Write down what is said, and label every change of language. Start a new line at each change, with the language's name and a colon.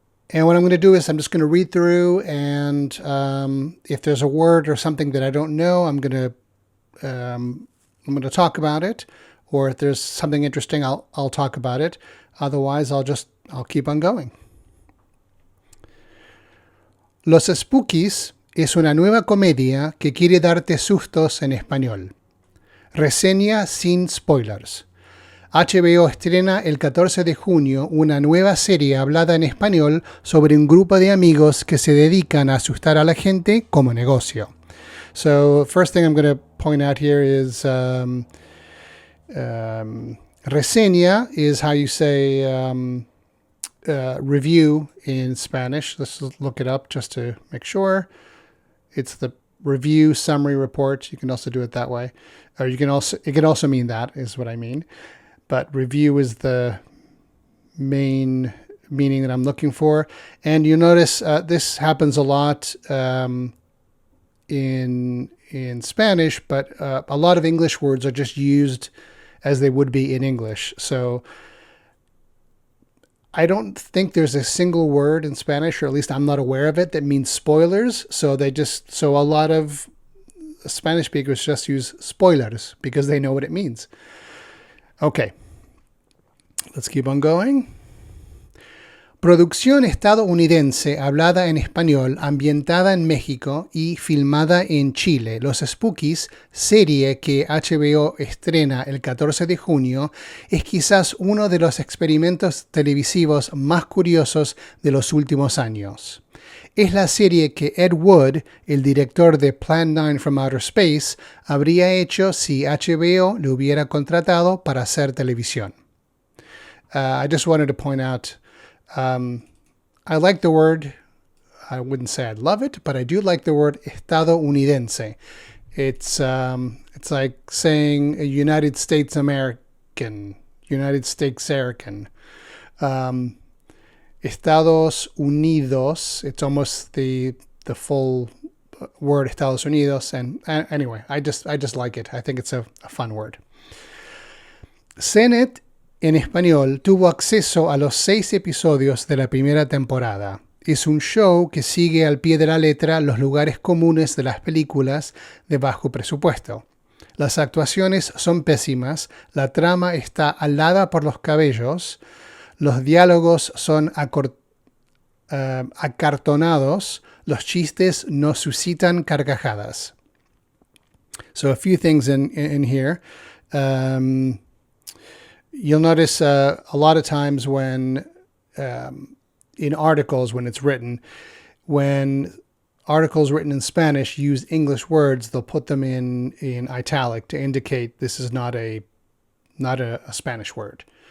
English: And what I'm going to do is I'm just going to read through, and if there's a word or something that I don't know, I'm going to talk about it, or if there's something interesting, I'll talk about it. Otherwise, I'll keep on going.
Spanish: Los Espookys es una nueva comedia que quiere darte sustos en español. Reseña sin spoilers. HBO estrena el 14 de junio una nueva serie hablada en español sobre un grupo de amigos que se dedican a asustar a la gente como negocio.
English: So, first thing I'm going to point out here is reseña is how you say review in Spanish. Let's look it up just to make sure. It's the review summary report. You can also do it that way, or it can also mean that is what I mean. But review is the main meaning that I'm looking for. And you notice this happens a lot in Spanish, but a lot of English words are just used as they would be in English. So I don't think there's a single word in Spanish, or at least I'm not aware of it, that means spoilers. So a lot of Spanish speakers just use spoilers because they know what it means. Okay, let's keep on going.
Spanish: Producción estadounidense hablada en español, ambientada en México y filmada en Chile. Los Espookys, serie que HBO estrena el 14 de junio, es quizás uno de los experimentos televisivos más curiosos de los últimos años. Es la serie que Ed Wood, el director de Plan 9 from Outer Space, habría hecho si HBO le hubiera contratado para hacer televisión.
English: I just wanted to point out, I like the word. I wouldn't say I love it, but I do like the word estadounidense. It's like saying a United States American, United States American. Estados Unidos, it's almost the full word Estados Unidos. And anyway, I just like it. I think it's a fun word.
Spanish: CNET en español tuvo acceso a los 6 episodios de la primera temporada. Es un show que sigue al pie de la letra los lugares comunes de las películas de bajo presupuesto. Las actuaciones son pésimas, la trama está alada por los cabellos, los diálogos son acartonados, los chistes no suscitan carcajadas.
English: So a few things in here. You'll notice a lot of times when in articles, when it's written, when articles written in Spanish use English words, they'll put them in italic to indicate this is not a Spanish word.